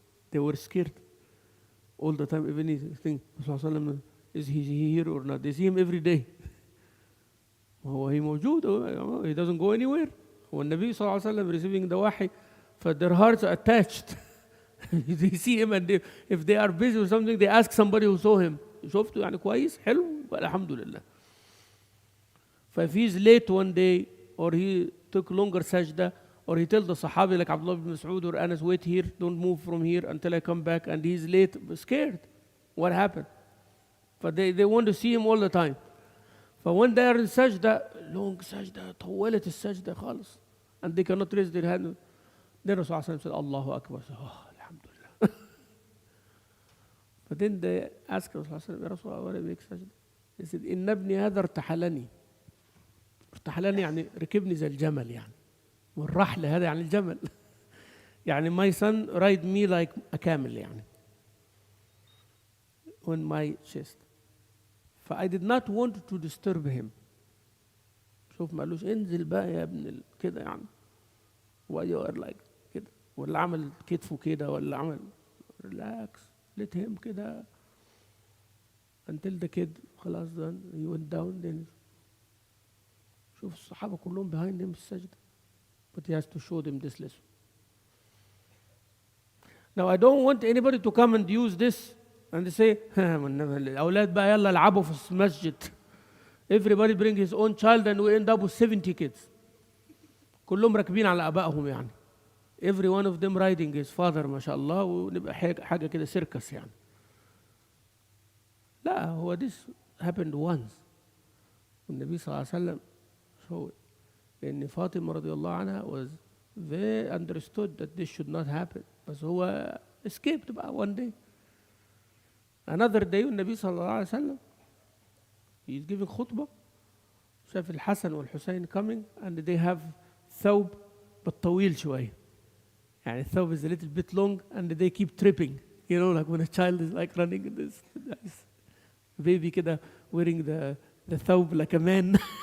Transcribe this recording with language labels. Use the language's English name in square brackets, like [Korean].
[English] They were scared all the time. Even they think, is he here or not? They see him every day. He موجود. He doesn't go anywhere. When Nabi sallallahu alaihi wasallam receiving the wahi, for their hearts are attached. They see him, and if they are busy with something, they ask somebody who saw him. [Arabic] شفته يعني كويس حلو الحمد لله. [English] If he's late one day, or he took longer sajda, or he tells the Sahabi like Abdullah ibn Mas'ud or Anas, wait here, don't move from here until I come back, and he's late, scared. What happened? But they want to see him all the time. But when they are in sajda, long sajda, [Arabic] طولت السجدة خالص, [English] and they cannot raise their hand, then Rasulullah said, Allahu Akbar. So, oh, alhamdulillah. But then they asked Rasulullah, Ya Rasulullah, what do I make sajda? [Arabic] He said, إن ابني هذا ارتحلني. ارتحلني يعني ركبني زي الجمل يعني. والرحل هذا يعني الجمل. [English] يعني my son ride me like a camel يعني. On my chest. I did not want to disturb him. [Arabic] شوف ما قالوش انزل بقى يا ابن كده يعني. [English] Why you are like كده. [Arabic] ولا عمل كتفه كده ولا عمل relax. [English] Let him كده. Until the kid خلاص done. He went down then. [Arabic] شوف الصحابة كلهم [English] behind him [Arabic] السجدة. [English] But he has to show them this lesson. Now I don't want anybody to come and use this and they say [Arabic] الأولاد بقى يلا العبوا في المسجد. [English] Everybody bring his own child and we end up with 70 kids. [Arabic] كلهم راكبين على آبائهم يعني. [English] Every one of them riding his father [Arabic] ما شاء الله ونبقى حاجة كده سيركس يعني. [English] لا هو this happened once. [Arabic] والنبي صلى الله عليه وسلم showed. [English] لأن فاطمة [Arabic] رضي الله عنها [English] was very understood that this should not happen. [Arabic] بس هو escaped بقى [English] one day. Another day [Arabic] النبي صلى الله عليه وسلم [English] he is giving [Arabic] خطبة شاف الحسن والحسين [English] coming and they have [Arabic] ثوب بالطويل شوية. [English] يعني الثوب is a little bit long and they keep tripping. You know, like when a child is like running this baby كده wearing the ثوب like a man.